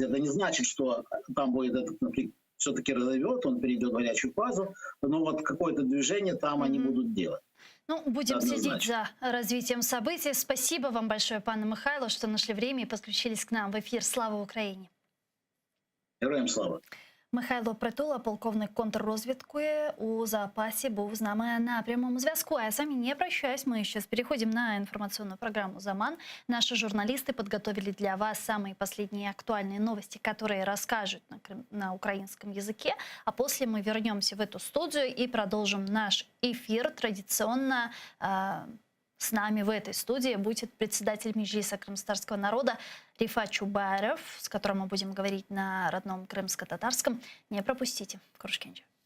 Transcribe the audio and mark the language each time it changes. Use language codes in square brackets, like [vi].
[ru] Это не значит, что там будет этот конфликт все-таки разовьет, он перейдет в горячую фазу, но вот какое-то движение там они будут делать. Ну, будем следить за развитием событий. Спасибо вам большое, [uk] пане Михайло, [ru] что нашли время и подключились к нам в эфир. Слава Украине! [uk] Героям слава! Михайло Притула, полковник контррозвідки у запасі, був з нами на прямому зв'язку. [ru] А я с вами не прощаюсь. Мы сейчас переходим на информационную программу «Заман». Наши журналисты подготовили для вас самые последние актуальные новости, которые расскажут на украинском языке. А после мы вернемся в эту студию и продолжим наш эфир. Традиционно с нами в этой студии будет председатель Меджлиса крымстарского народа Рифат Чубайров, с которым мы будем говорить на родном крымско-татарском. Не пропустите. Крушкенчик.